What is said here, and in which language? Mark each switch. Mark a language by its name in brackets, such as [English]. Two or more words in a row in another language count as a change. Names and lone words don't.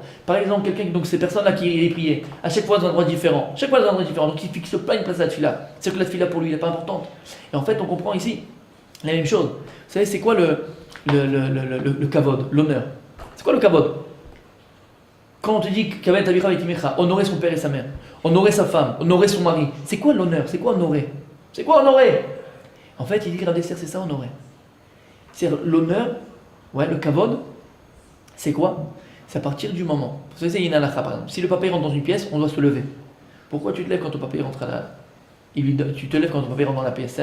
[French] Par exemple, quelqu'un, donc ces personnes-là qui est prié, à chaque fois dans un endroit différent, donc il ne fixe pas une place à la tefila. C'est que la tefila pour lui, elle n'est pas importante. Et en fait, on comprend ici la même chose. Vous savez, c'est quoi le kavod, l'honneur? C'est quoi le kavod? Quand on te dit [Hebrew] כבד אביך ואת אמך, [French] honorer son père et sa mère, honorer sa femme, honorer son mari, c'est quoi l'honneur? C'est quoi honorer? C'est quoi honorer? En fait, il dit que Rav Dessler, c'est ça honorer. C'est l'honneur, ouais, le kavod, c'est quoi? C'est à partir du moment. Vous savez, il y a une halakha par exemple. Si le papa rentre dans une pièce, on doit se lever. Pourquoi tu te lèves quand ton papa rentre tu te lèves quand ton papa rentre dans la pièce?